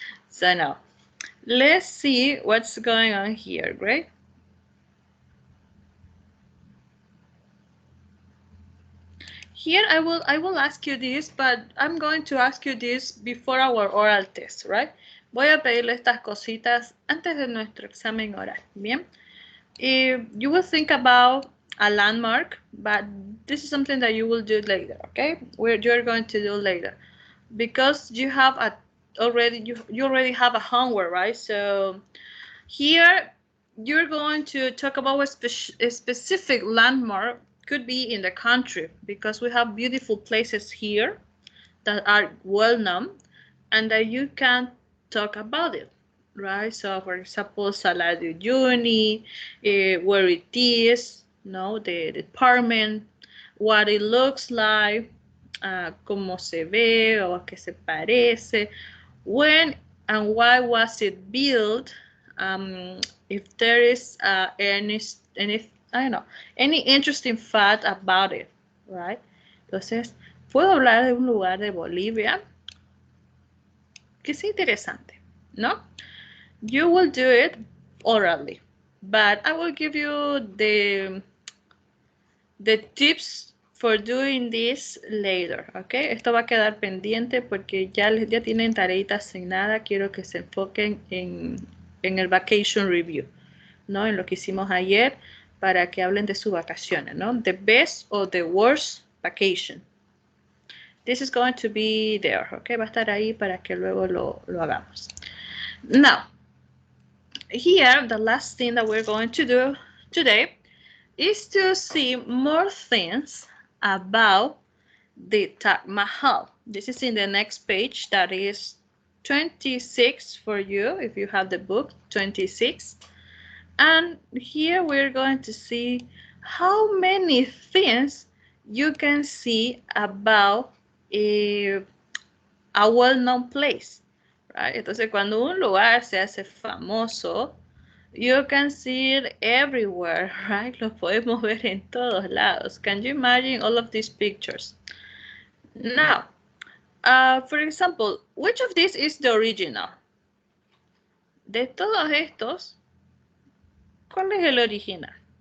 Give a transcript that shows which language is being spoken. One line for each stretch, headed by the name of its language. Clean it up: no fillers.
English: So now, let's see what's going on here, great? Here I will ask you this, but I'm going to ask you this before our oral test, right?
Spanish: Voy a pedirle estas cositas antes de nuestro examen oral, ¿bien?
English: You will think about a landmark, but this is something that you will do later, okay? You're going to do later, because you have you already have a homework, right? So here you're going to talk about a specific landmark. Could be in the country, because we have beautiful places here that are well known and that you can talk about it, right? So for example, Sala de Uyuni, where it is, the department, what it looks like,
Spanish: cómo se ve o a qué se parece,
English: when and why was it built, if there is any I don't know, any interesting fact about it, right?
Spanish: Entonces, puedo hablar de un lugar de Bolivia que es interesante, ¿no?
English: You will do it orally, but I will give you the tips for doing this later, ¿ok?
Spanish: Esto va a quedar pendiente porque ya tienen tareita asignada. Quiero que se enfoquen en el
English: vacation review,
Spanish: ¿no? En lo que hicimos ayer, para que hablen de sus vacaciones, ¿no?
English: The best or the worst vacation. This is going to be there, ¿ok?
Spanish: Va a estar ahí para que luego lo hagamos.
English: Now, here, the last thing that we're going to do today is to see more things about the Taj Mahal. This is in the next page, that is 26 for you, if you have the book, 26. And here we're going to see how many things you can see about a well-known place, right?
Spanish: Entonces, cuando un lugar se hace famoso,
English: you can see it everywhere, right?
Spanish: Lo podemos ver en todos lados.
English: Can you imagine all of these pictures? Now, for example, which of these is the original?
Spanish: De todos estos, ¿cuál es el original?